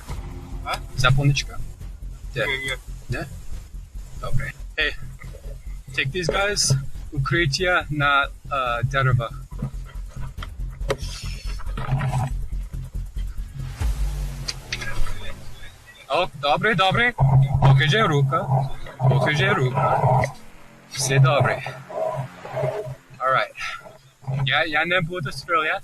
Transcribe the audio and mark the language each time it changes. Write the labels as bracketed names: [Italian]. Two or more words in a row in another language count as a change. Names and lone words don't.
[Ukrainian] Запальничка? Не? Добре. [English] Hey, take these guys. [Ukrainian] Укриття на деревах. Добре. Покажи руку. Все добре. Alright. Я не буду стріляти.